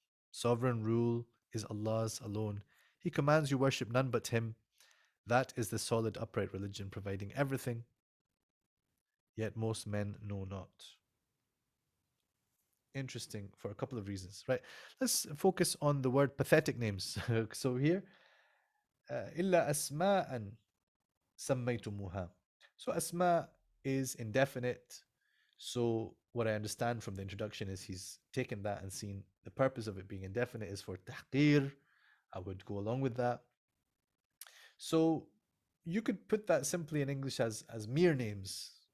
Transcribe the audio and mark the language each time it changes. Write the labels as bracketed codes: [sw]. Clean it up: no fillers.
[en] Sovereign rule is Allah's alone. He commands you worship none but Him. That is the solid upright religion providing everything. Yet most men know not. Interesting for a couple of reasons, right? Let's focus on the word pathetic names. So here, [ar] إلا أسماء سميتموها. [en] So asma is indefinite. So what I understand from the introduction is he's taken that and seen the purpose of it being indefinite is for tahqir. I would go along with that. So you could put that simply in English as mere names.